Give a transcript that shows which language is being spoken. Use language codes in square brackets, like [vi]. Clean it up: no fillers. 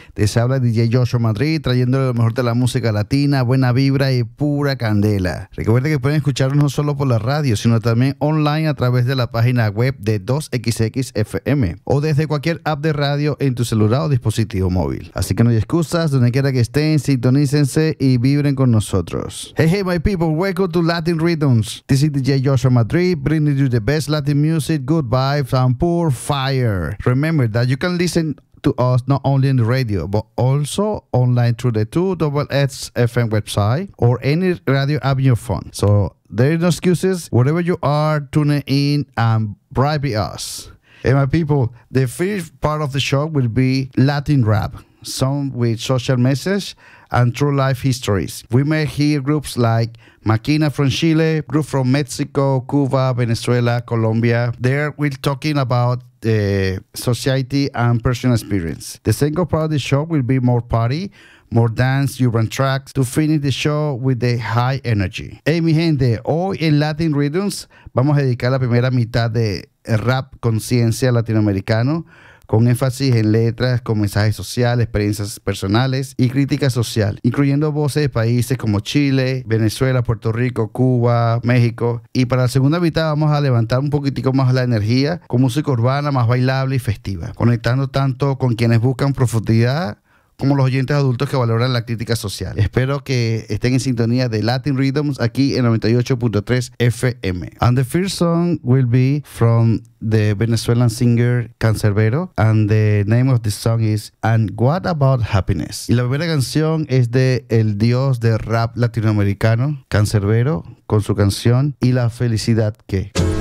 [es] Les habla DJ Joshua Madrid, trayéndole lo mejor de la música latina, buena vibra y pura candela. Recuerden que pueden escucharnos no solo por la radio, sino también online a través de la página web de 2XXFM o desde cualquier app de radio en tu celular o dispositivo móvil. Así que no hay excusas, donde quiera que estén, sintonícense y vibren con nosotros. [en] Hey, hey, my people, welcome to Latin Rhythms. This is DJ Joshua Madrid, bringing you the best Latin music, good vibes and pure fire. Remember that you can listen to us not only on the radio, but also online through the 2XXFM website or any radio app on your phone. So there is no excuses. Wherever you are, tune in and bribe us. And my people, the first part of the show will be Latin rap, some with social message and true life histories. We may hear groups like Maquina from Chile, group from Mexico, Cuba, Venezuela, Colombia. There we're talking about the society and personal experience. The second part of the show will be more party, more dance, urban tracks, to finish the show with the high energy. [es] Hey, mi gente, hoy en Latin Rhythms vamos a dedicar la primera mitad de rap conciencia latinoamericano con énfasis en letras, con mensajes sociales, experiencias personales y crítica social, incluyendo voces de países como Chile, Venezuela, Puerto Rico, Cuba, México. Y para la segunda mitad vamos a levantar un poquitico más la energía con música urbana, más bailable y festiva, conectando tanto con quienes buscan profundidad como los oyentes adultos que valoran la crítica social. Espero que estén en sintonía de Latin Rhythms aquí en 98.3 FM. [en] And the first song will be from the Venezuelan singer Cancerbero, and the name of the song is And What About Happiness. [es] Y la primera canción es de el dios de rap latinoamericano, Cancerbero, con su canción Y La Felicidad Que.